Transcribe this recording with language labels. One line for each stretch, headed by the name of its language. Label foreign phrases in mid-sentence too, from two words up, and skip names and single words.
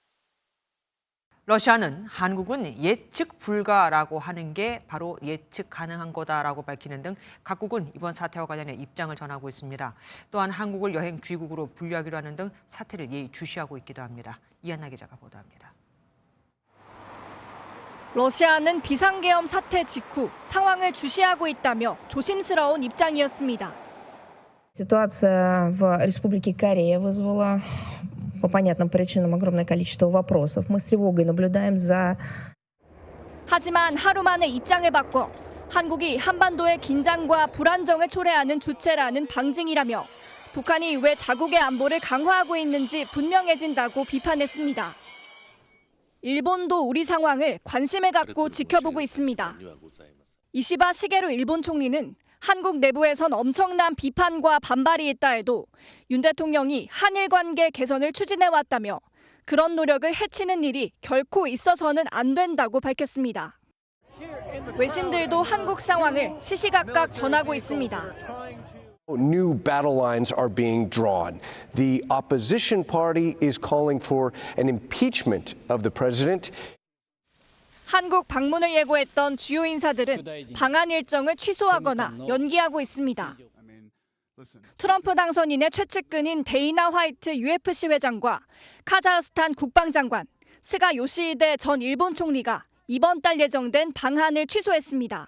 Korean: 러시아는 한국은 예측 불가라고 하는 게 바로 예측 가능한 거다라고 밝히는 등 각국은 이번 사태와 관련해 입장을 전하고 있습니다. 또한 한국을 여행 귀국으로 분류하기로 하는 등 사태를 예의주시하고 있기도 합니다. 이한나 기자가 보도합니다. 러시아는 비상계엄 사태 직후 상황을 주시하고 있다며 조심스러운 입장이었습니다.
Russian: Ситуация в Республике Корея вызвала по понятным причинам огромное количество вопросов. Мы с тревогой наблюдаем за...
Korean: 하지만 하루 만에 입장을 바꿔 한국이 한반도의 긴장과 불안정을 초래하는 주체라는 방증이라며 북한이 왜 자국의 안보를 강화하고 있는지 분명해진다고 비판했습니다. 일본도 우리 상황을 관심을 갖고 지켜보고 있습니다. 이시바 시게루 일본 총리는 한국 내부에선 엄청난 비판과 반발이 있다 해도 윤 대통령이 한일 관계 개선을 추진해왔다며 그런 노력을 해치는 일이 결코 있어서는 안 된다고 밝혔습니다. 외신들도 한국 상황을 시시각각 전하고 있습니다.
English: New battle lines are being drawn. The opposition party is calling for an impeachment of the president.
Korean: 한국 방문을 예고했던 주요 인사들은 방한 일정을 취소하거나 연기하고 있습니다. 트럼프 당선인의 최측근인 데이나 화이트 UFC 회장과 카자흐스탄 국방장관, 스가 요시히데 전 일본 총리가 이번 달 예정된 방한을 취소했습니다.